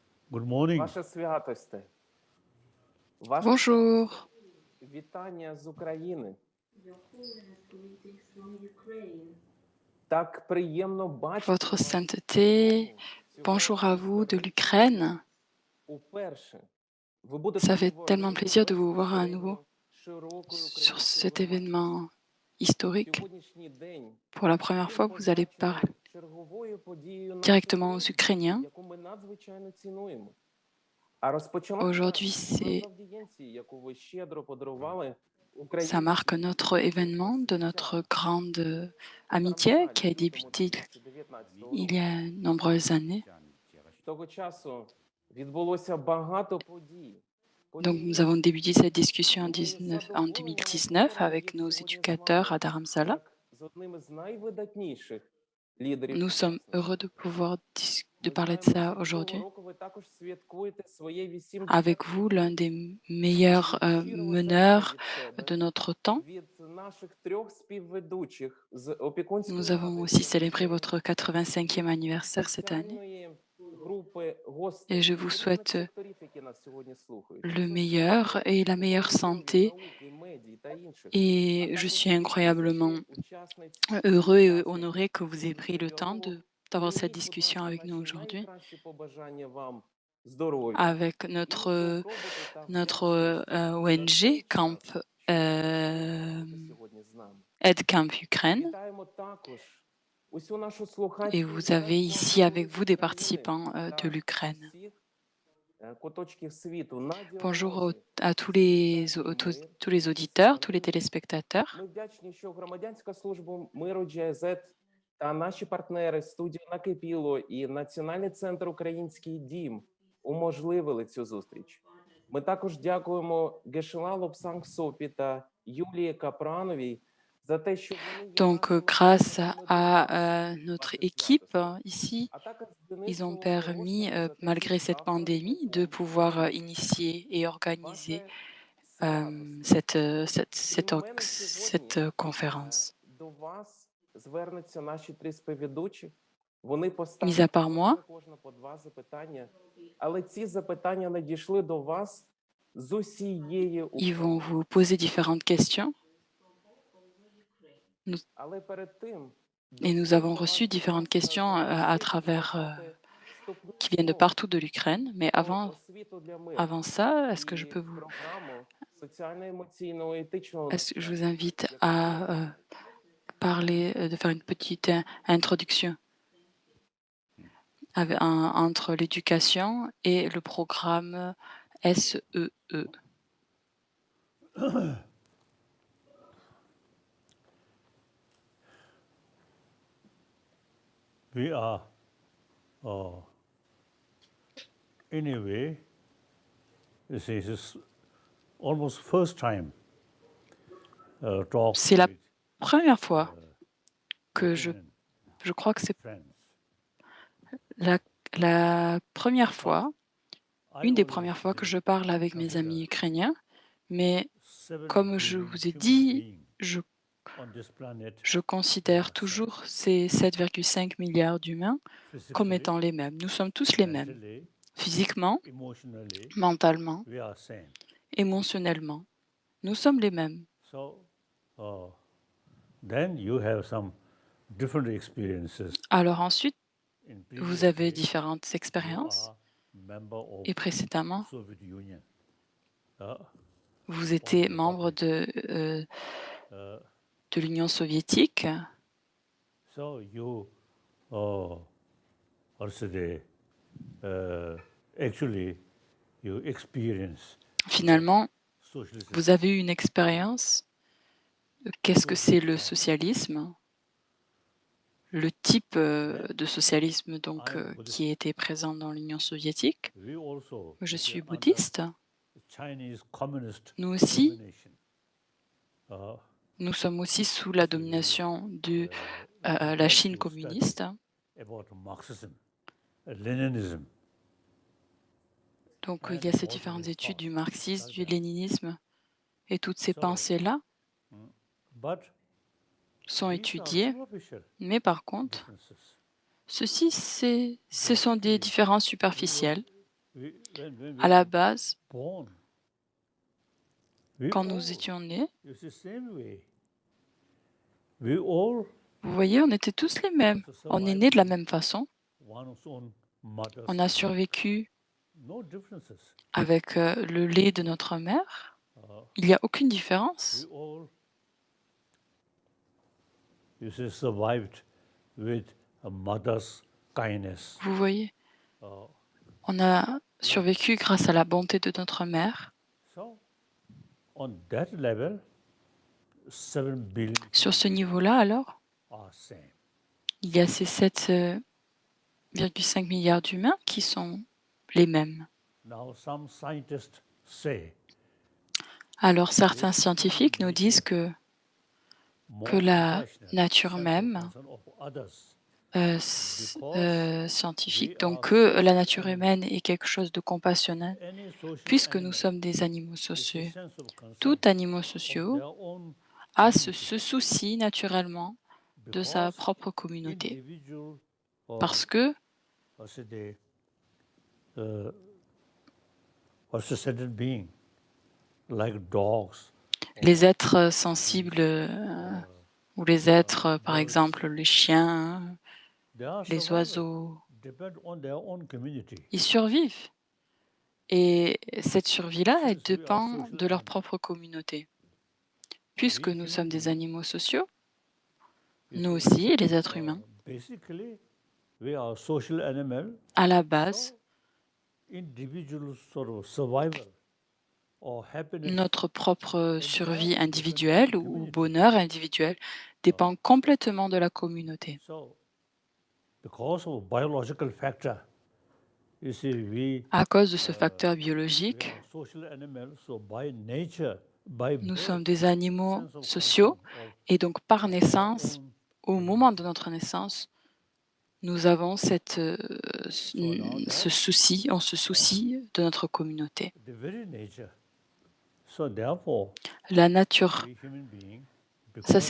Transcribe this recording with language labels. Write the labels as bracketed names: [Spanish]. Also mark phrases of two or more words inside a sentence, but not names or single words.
[English] Good morning. [Ukrainian] Ваша святосте, ваше [French] Bonjour, [Ukrainian] вітання з України. [English] Your Holiness, greetings from Ukraine. [Ukrainian] Так приємно бачити [French] Votre [Ukrainian] вас [French] Sainteté, [Ukrainian] цього [French] bonjour à vous de [Ukrainian] разу [French] l'Ukraine. [Ukrainian] уперше. Ви будете [French] Ça fait tellement [Ukrainian] головою [French] plaisir de vous voir à nouveau [Ukrainian] безпосередньо широкої [French] sur [Ukrainian] української [French] cet [Ukrainian] громадськості. [French] événement historique. [Ukrainian] Сьогоднішній день [French] Pour la première [Ukrainian] він [French] fois, vous allez parler [Ukrainian] позначений черговою подією на [French] directement aux [Ukrainian] сьогодні, [French] Ukrainiens. [Ukrainian] яку ми надзвичайно цінуємо. А розпочалася [French] Aujourd'hui, [Ukrainian] вона з аудієнції, яку ви щедро подарували [French] ça marque notre événement de notre grande amitié qui a débuté il y a de nombreuses années. [Ukrainian] Того часу відбулося багато подій. [French] Donc, nous avons débuté cette discussion en 2019 avec nos éducateurs à Dharamsala. [Ukrainian] З одним із найвидатніших лідерів [French] Nous sommes heureux de pouvoir de parler de ça aujourd'hui [Ukrainian] ви також святкуєте своє 80 [French] avec vous, l'un des meilleurs meneurs de notre temps. [Ukrainian] від наших трьох співведучих з опікунської [French] Nous avons aussi célébré votre 85e anniversaire cette année [Ukrainian] спеціальної групи гостей [French] et je vous [Ukrainian] від [French] souhaite [Ukrainian] секторів, які нас сьогодні слухають. [French] le meilleur et la meilleure santé. [Ukrainian] Науки, медій та інших. [French] Et je suis incroyablement heureux et honoré que vous ayez pris le temps d'avoir cette discussion avec nous aujourd'hui [Ukrainian] Найкращі побажання вам здоров'я. [French] avec notre ONG Camp [Ukrainian] Сьогодні з нами. [French] Aide Camp Ukraine. [Ukrainian] Вітаємо також усю нашу слухачку [French] Et vous avez ici avec vous des participants de l'Ukraine. [Ukrainian] всіх куточків світу на [French] Bonjour [Ukrainian] діалозі. [French] à tous les auditeurs, tous les téléspectateurs. [Ukrainian] Ми вдячні, що громадянська служба миру GIZ та наші партнери студія Накипіло і Національний центр Український дім уможливили цю зустріч. Ми також дякуємо Гешела Лобсанг Сопі та Юлії Капрановій за те, що вони є [French] Donc, [Ukrainian] нашими [French] grâce [Ukrainian] партнерами [French] à [Ukrainian] вашої [French] notre [Ukrainian] святості. [French] équipe ici, [Ukrainian] А також [French] ils ont [Ukrainian] Денису [French] permis, [Ukrainian] Гошину за те, [French] malgré [Ukrainian] що [French] cette [Ukrainian] завтра [French] pandémie, de [Ukrainian] знову [French] pouvoir initier et organiser [Ukrainian] ваше [French] cette conférence. [Ukrainian] До вас звернуться наші три співведучі. Вони [French] Mis à [Ukrainian] поставлять [French] part moi, [Ukrainian] кожна по два запитання, але ці запитання надійшли до вас з усієї [French] ils vont [Ukrainian] України. [French] vous poser différentes questions [Ukrainian] Але перед тим [French] et nous avons reçu différentes questions à travers qui viennent de partout de l'Ukraine. Mais avant ça, est-ce que je peux je vous invite à parler, de faire une petite introduction entre l'éducation et le programme SEE. [English] We are, in a way, this is almost first time talk [French] C'est la [English] with [French] première fois que je crois que c'est [English] friends. [French] la première fois, [English] I [French] une des [English] was [French] premières fois que [English] actually [French] je parle avec mes amis ukrainiens, mais [English] 7 [French] comme je [English] billion [French] vous ai [English] human [French] dit, [English] beings on this planet [French] je considère toujours ces 7,5 milliards d'humains comme [English] physically, [French] étant les mêmes. Nous sommes tous les mêmes, [English] mentally, [French] physiquement, [English] emotionally, [French] mentalement, [English] we are same. [French] émotionnellement. Nous sommes les mêmes. [English] So then you have some different experiences. [French] Alors ensuite, [English] In [French] vous avez [English] previously, [French] différentes [English] you [French] expériences [English] are member of [French] et précédemment, [English] Soviet Union. [French] vous étiez membre uh, de l'Union soviétique. [English] So you, actually, you experience [French] Finalement, [English] socialism. [French] vous avez eu une expérience. Qu'est-ce que c'est le socialisme? Le type de socialisme donc, qui était présent dans l'Union soviétique. [English] We also, [French] Je suis [English] under [French] bouddhiste. [English] Chinese communist [French] Nous aussi, [English] domination. [French] nous sommes aussi sous la domination de la Chine communiste. [English] About Marxism, Leninism. [French] Donc, il y a ces différentes études du marxisme, du léninisme, et toutes ces pensées-là [English] But [French] sont [English] these are [French] étudiées. [English] superficial [French] Mais par contre, [English] differences. [French] ce sont des différences superficielles. [English] when [French] À [English] we [French] la [English] were [French] base, [English] born, we [French] quand [English] all, [French] nous étions nés, [English] you see, same way. We all [French] vous voyez, on était tous les mêmes. [English] also [French] On est [English] survived [French] nés de la [English] in [French] même façon. [English] one's own mother's [French] On a [English] milk. [French] survécu [English] No differences. [French] avec le lait de notre mère. Uh, Il n'y a aucune [English] we [French] différence. [English] all, you see, survived with a mother's kindness. [French] Vous voyez, Uh, on a survécu grâce à la bonté de notre mère. [English] so, on that level, 7 billion [French] Sur ce [English] people [French] niveau-là, alors, [English] are same. [French] il y a ces 7,5 milliards d'humains qui sont les mêmes. [English] Now, some scientists say [French] Alors certains [English] this [French] scientifiques nous [English] human [French] disent [English] nature [French] que [English] more [French] la [English] compassionate, [French] nature [English] sense of [French] même, [English] concern of others, [French] scientifique, [English] we [French] donc [English] are [French] que la [English] social [French] nature [English] animals. [French] humaine est quelque chose de compassionnel, [English] Any social [French] puisque nous [English] animal [French] sommes des animaux [English] is a [French] sociaux. [English] sense of concern [French] Tout animaux [English] of [French] sociaux [English] their own [French] a [English] community [French] ce souci naturellement de sa [English] because [French] propre communauté. [English] individual [French] Parce que [English] what's it, the, uh, what's the sentient being like dogs [French] les êtres sensibles ou les êtres, par [English] birds, [French] exemple les chiens, [English] they are [French] les [English] survival, [French] oiseaux, [English] depend on their own community. [French] ils survivent. Et cette survie-là, elle [English] Since we are [French] dépend [English] social [French] de leur [English] animals, [French] propre communauté. Puisque [English] we [French] nous [English] human [French] sommes des [English] beings, [French] animaux sociaux, [English] you [French] nous [English] see, [French] aussi, les êtres humains, [English] basically we are social animal. [French] à la base, [English] So individual sort of survival or happiness [French] notre propre survie [English] entirely depend on [French] individuelle [English] the [French] ou [English] community. [French] bonheur individuel dépend complètement de la communauté. [English] So because of biological factor, you see, [French] À cause de ce uh, facteur [English] we [French] biologique, [English] are social animals. So by nature, by [French] nous [English] birth, [French] sommes des animaux [English] sense of [French] sociaux [English] concern of [French] et donc par [English] our [French] naissance, [English] own [French] au moment de [English] community. [French] notre naissance, nous avons ce souci, on se soucie de notre communauté. [English] The very nature. So therefore, [French] La nature, [English] we human being, [French] ça [English] because